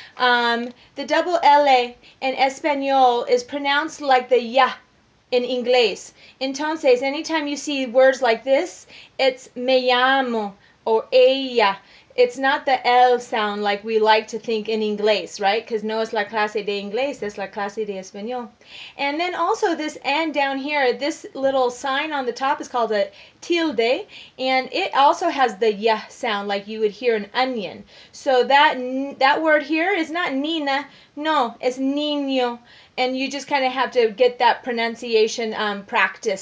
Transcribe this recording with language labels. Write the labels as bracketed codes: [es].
[en] The double L in Espanol is pronounced like the ya in Inglés. [es] Entonces, [en] anytime you see words like this, it's me llamo or ella. It's not the L sound like we like to think in Inglés, right? Because [es] no es la clase de Inglés, es la clase de Español. [en] And then also this N down here, this little sign on the top is called a tilde, and it also has the Y sound like you would hear an onion. So that word here is not Nina, no, it's niño. And you just kind of have to get that pronunciation practice.